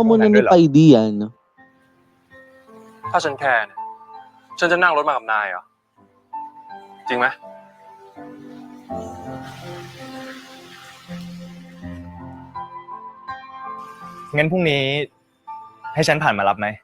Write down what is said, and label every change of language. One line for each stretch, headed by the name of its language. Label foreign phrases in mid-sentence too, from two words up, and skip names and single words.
Filipino: alam mo mo na kung ni nandun Pai diyan?
Thai: ถ้าฉันแคร์เนี่ยฉันจะนั่งรถมากับนายเหรอ จริงไหม งั้นพรุ่งนี้ ให้ฉันผ่านมารับไหม